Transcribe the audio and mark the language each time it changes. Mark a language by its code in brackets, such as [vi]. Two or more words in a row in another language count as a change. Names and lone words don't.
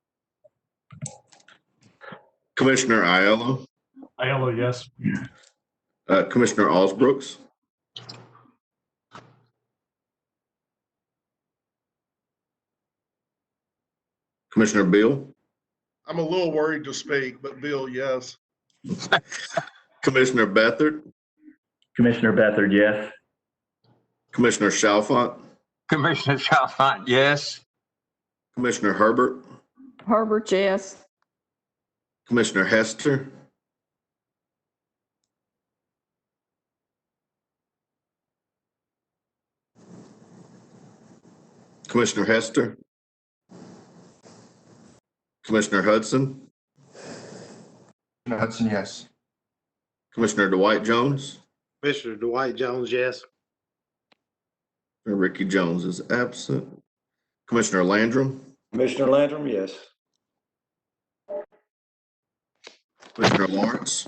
[en] Commissioner Aiello, Aiello, yes. Commissioner Alsbrooks, Commissioner Beal, I'm a little worried to speak, but Bill, yes. Commissioner Bethard, Commissioner Bethard, yes. Commissioner Chalfant, Commissioner Chalfant, yes. Commissioner Herbert, Herbert, yes. Commissioner Hester, Commissioner Hester, Commissioner Hudson, Hudson, yes. Commissioner Dwight Jones, Commissioner Dwight Jones, yes. and Ricky Jones is absent. Commissioner Landrum, Commissioner Landrum, yes. Commissioner Lawrence,